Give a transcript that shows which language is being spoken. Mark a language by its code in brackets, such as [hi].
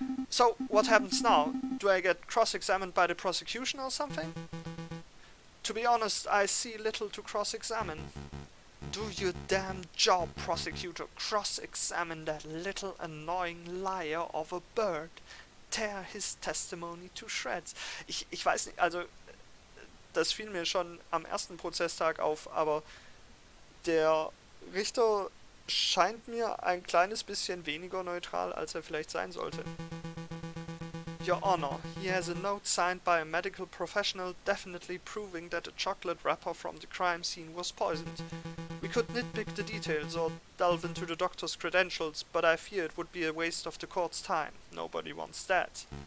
[en] So, what happens now? Do I get cross-examined by the prosecution or something? To be honest, I see little to cross-examine. Do your damn job, prosecutor. Cross-examine that little annoying liar of a bird. Tear his testimony to shreds. [de] Ich weiß nicht, also das fiel mir schon am ersten Prozesstag auf, aber der Richter scheint mir ein kleines bisschen weniger neutral, als er vielleicht sein sollte. [en] Your Honor, he has a note signed by a medical professional definitely proving that a chocolate wrapper from the crime scene was poisoned. We could nitpick the details or delve into the doctor's credentials, but I fear it would be a waste of the court's time. Nobody wants that.